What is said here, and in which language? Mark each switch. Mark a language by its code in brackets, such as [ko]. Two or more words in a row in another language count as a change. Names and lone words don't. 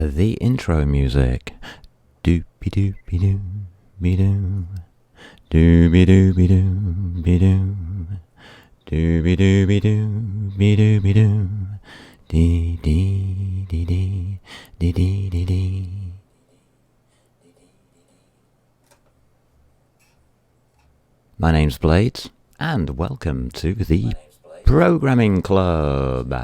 [en] the intro music. Doopy doopy doo, be doo. Doobie doobie doo, be doo. Doobie doobie doo, be doo be doo. Dee dee dee dee dee dee dee dee. My name's Blades, and welcome to the Programming Club.